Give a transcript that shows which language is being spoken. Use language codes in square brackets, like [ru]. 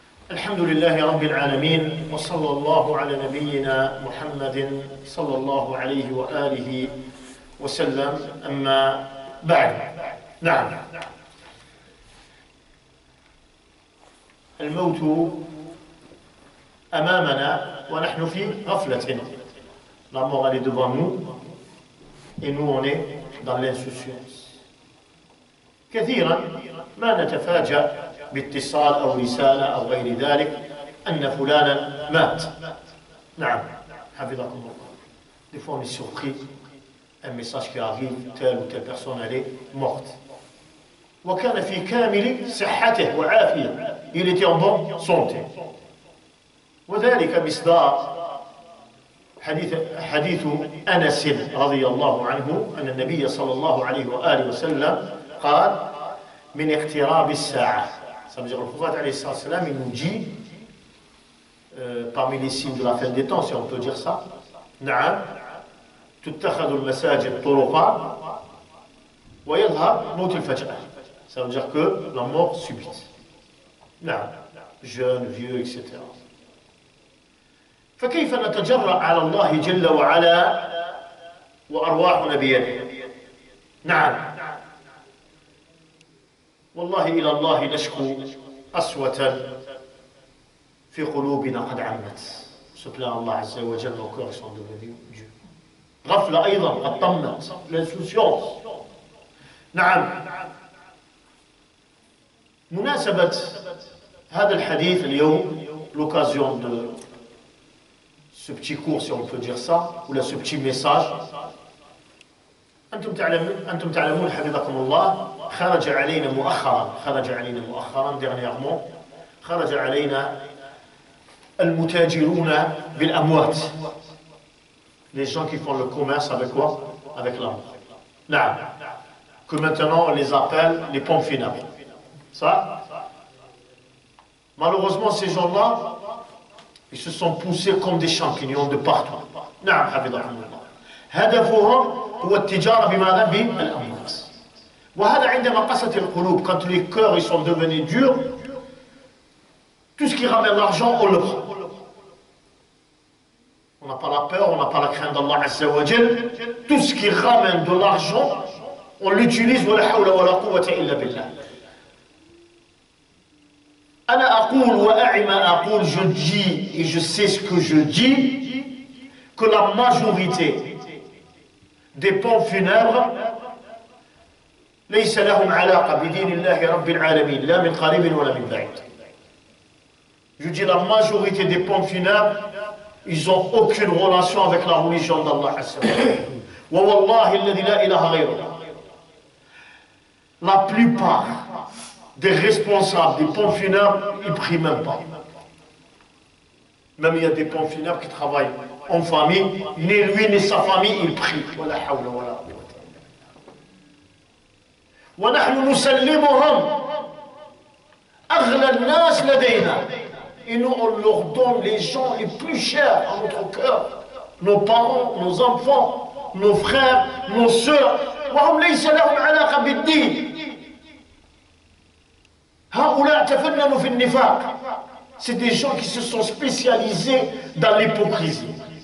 [ar] الحمد لله رب العالمين وصلى الله على نبينا محمد صلى الله عليه وآله وسلم أما بعد. نعم، الموت أمامنا ونحن في غفلة. [fr] La mort elle est devant nous et nous on est dans l'insouciance. [ar] كثيرا ما نتفاجأ باتصال أو رسالة أو غير ذلك أن فلانا مات. نعم حفظكم الله. [fr] Des fois on est surpris, un message qui arrive, telle ou telle personne elle est morte. [ar] وكان في كامل صحته وعافية, [fr] il était en bonne santé. [ar] وذلك مصداق حديث أنس رضي الله عنه أن النبي صلى الله عليه وآله وسلم قال من اقتراب الساعة. [fr] Ça veut dire le prophète alayhi salam, il nous dit parmi les signes de la fin des temps, si on peut dire ça, [ar] نعم تتخذ المساجد طرقا ويظهر موت الفجأة. [fr] Ça veut dire que la mort subite. نعم, jeune, vieux, etc. [ar] فكيف نتجرأ على الله جل وعلا وأرواحنا بيده؟ نعم والله إلى الله نشكو قسوة في قلوبنا قد عمت. [fr] Se plaint Allah Azza wa Jalla, nos cœurs sont devenus durs. [ar] غفلة أيضا قد طمت, l'insouciance. نعم, مناسبة هذا الحديث اليوم, [fr] l'occasion de ce petit cours, si on peut dire ça, ou là ce petit message. [ar] أنتم تعلمون حفظكم الله, خرج علينا مؤخرا dernièrement, خرج علينا المتاجرون بالأموات. [fr] Les gens qui font le commerce avec quoi? Avec la mort. نعم, que maintenant on les appelle les pompes funèbres. Ça, malheureusement ces gens-là, ils se sont poussés comme des champignons de partout. [ar] نعم حفظكم الله. هدفهم هو التجارة بماذا؟ بالأموات. وهذا عندما قست القلوب, [fr] quand les cœurs ils sont devenus durs, tout ce qui ramène l'argent, on le prend. On n'a pas la peur, on n'a pas la crainte d'Allah Azza wa Jal. Tout ce qui ramène de l'argent, on l'utilise. [ar] ولا حول ولا قوة إلا بالله. أنا أقول وأعي ما أقول, [fr] je dis et je sais ce que je dis, que la majorité des pompes funèbres [ar] ليس لهم علاقة بدين الله رب العالمين لا من قريب ولا من بعيد. [fr] Je dis la majorité des pompes funèbres, ils n'ont aucune relation avec la religion d'Allah Azza wa Jalla. [ar] ووالله الذي لا إله غيره. [fr] La plupart des responsables des pompes funèbres, ils ne prient même pas. Même il y a des pompes funèbres qui travaillent en famille, ni lui ni sa famille, ils prient. [ar] ولا حول ولا قوة. ونحن نسلمهم أغلى الناس لدينا. [fr] Et nous on leur donne les gens les plus chers à notre cœur, nos parents, nos enfants, nos frères, nos sœurs. [ar] وهم ليس لهم علاقة بالدين. هؤلاء تفننوا في النفاق. [fr] C'est des gens qui se sont spécialisés dans l'hypocrisie.